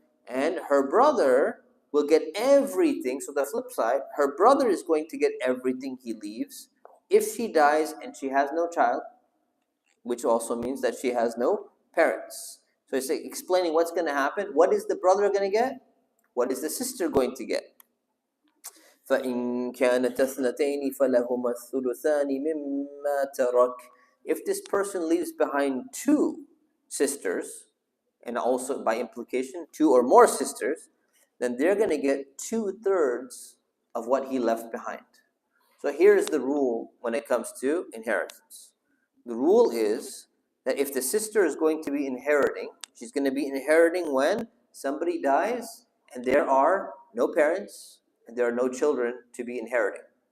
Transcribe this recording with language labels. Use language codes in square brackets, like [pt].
[en] And her brother will get everything. So the flip side, her brother is going to get everything he leaves if she dies and she has no child, which also means that she has no parents. So it's explaining what's going to happen. What is the brother going to get? What is the sister going to get? [ar] فإن كانت اثنتين فلهما الثلثان مما ترك. [en] If this person leaves behind two sisters, and also by implication two or more sisters, then they're going to get 2/3 of what he left behind. So here's the rule when it comes to inheritance. The rule is that if the sister is going to be inheriting, she's going to be inheriting when somebody dies and there are no parents and there are no children to be inheriting.